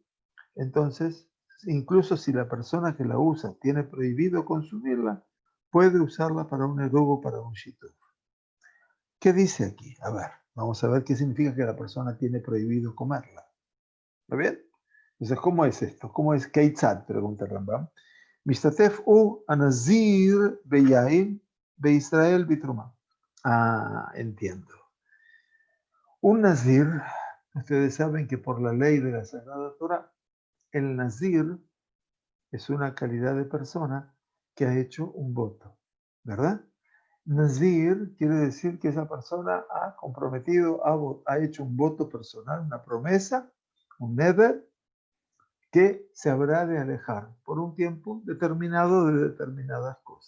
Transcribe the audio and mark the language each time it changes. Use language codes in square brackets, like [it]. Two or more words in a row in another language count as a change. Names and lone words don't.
[es] Entonces, incluso si la persona que la usa tiene prohibido consumirla, puede usarla para un eruv o para un shituv. ¿Qué dice aquí? A ver, vamos a ver qué significa que la persona tiene prohibido comerla. ¿Está bien? Entonces, ¿cómo es esto? ¿Cómo es Keitzad? Pregunta Rambam. [he] משתתף הנזיר ביין וישראל בתרומה. [es] Ah, entiendo. Un nazir, ustedes saben que por la ley de la Sagrada Torah, el nazir es una calidad de persona que ha hecho un voto, ¿verdad? Nazir quiere decir que esa persona ha comprometido, ha hecho un voto personal, una promesa, un neder, que se habrá de alejar por un tiempo determinado de determinadas cosas.